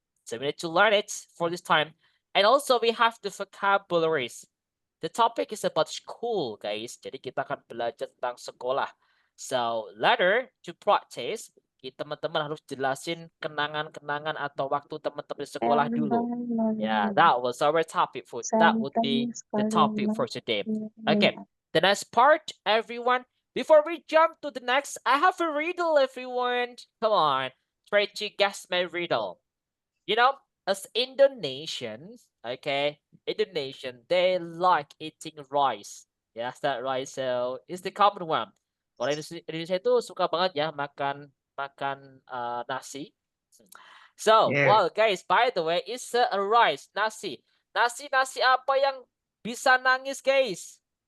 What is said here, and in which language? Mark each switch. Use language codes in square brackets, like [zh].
[en] So we need to learn it for this time. And also we have the vocabularies. The topic is about school, guys. [id] Jadi kita akan belajar tentang sekolah. [en] So later to practice, [id] teman-teman harus jelasin kenangan-kenangan atau waktu teman-teman di sekolah dulu. [en] Yeah, that was our topic for that would be the topic for today. Okay, the next part, everyone. Before we jump to the next, I have a riddle, everyone. Come on, try to guess my riddle. You know, as Indonesians, okay, Indonesian, they like eating rice. Yes, that right. So it's the common one. [id] Orang Indonesia itu suka banget ya makan makan nasi. [en] So, yes. well, guys, by the way, it's a rice, nasi. [id] Nasi apa yang bisa nangis, guys?